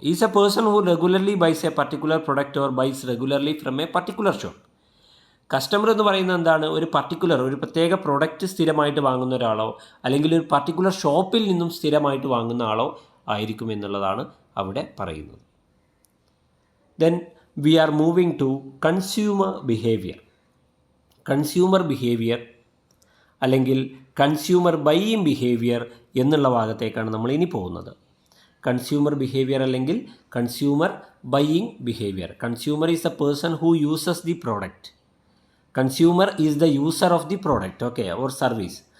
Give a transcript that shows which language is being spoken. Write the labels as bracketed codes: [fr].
[en] Is a person who regularly buys a particular product or buys regularly from a particular shop. [ml] Customer എന്ന് പറയുന്നത് എന്താണ്? ഒരു പ്രത്യേക product സ്ഥിരമായിട്ട് വാങ്ങുന്ന ഒരാളോ അല്ലെങ്കിൽ ഒരു പർട്ടിക്കുലർ ഷോപ്പിൽ നിന്നും സ്ഥിരമായിട്ട് വാങ്ങുന്ന ആളോ ആയിരിക്കും എന്നുള്ളതാണ് അവിടെ പറയുന്നത്. [en] Then we are moving to consumer behavior. [ml] Consumer behaviour അല്ലെങ്കിൽ കൺസ്യൂമർ ബൈയിങ് ബിഹേവിയർ എന്നുള്ള ഭാഗത്തേക്കാണ് നമ്മൾ ഇനി പോകുന്നത്. കൺസ്യൂമർ ബിഹേവിയർ അല്ലെങ്കിൽ consumer buying behaviour. [en] Consumer is a person who uses the product. Consumer is the user of the product, okay, or service.